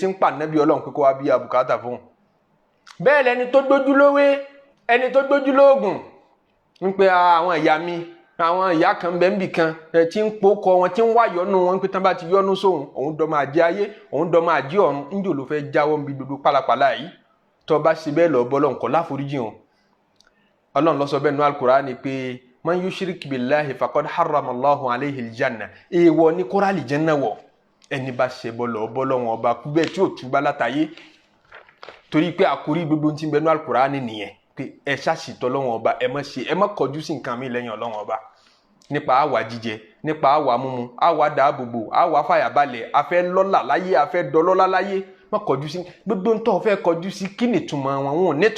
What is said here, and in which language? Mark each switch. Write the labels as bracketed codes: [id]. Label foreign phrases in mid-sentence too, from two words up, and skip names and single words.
[yo] ń pa anabi Ọlọ́run pé kó wá bí abùkátà fún un bẹ́ẹ̀ lẹni tó gbójú lówé ẹni tó gbójú lóògùn ń pe àwọn ìyá mi àwọn ìyá kan bẹ́ẹ̀ níbì kan tí ń pokọ wọn tí ń wá yọnu wọn pé tán bá ti yọnu sóhun òun dọ́ máa jẹ ayé òun dọ́ máa jẹ ọ̀run ńjò ló fẹ́ jáwọ́ níbi gbogbo pálapàla yìí tó bá ṣe bẹ́ẹ̀ lọ bọ́ lọ́n kọ́ láforíjì hàn Ọlọ́run ló sọ bẹ́ẹ̀ nínú Al-Qur'ani pé [ar] من يشرك بالله فقد حرم الله عليه الجنة [yo] èèwọ̀ ní kó rà àlìjánnà wọ̀ ẹni bá ṣe bọ́ lọ́wọ́ ọba kú bẹ́ẹ̀ tí ò túbá látàyé torí pé àkórí gbogbo tí ń bẹ ní Al-Qur'ani nìyẹn pé ẹ ṣàṣìtọ́ Ọlọ́run ọba ẹ má kọjú sí nǹkan mi lẹ́yìn Ọlọ́run ọba nípa àwa jíjẹ nípa àwa mímu àwa dáàbòbò àwa fàyàbalẹ̀ afẹ́ lọ́lá láyé afẹ́ dọlọ́lá láyé má kọjú sí gbogbo ń tọ́ fẹ́ kọjú sí kí nìtumọ̀ wọn ò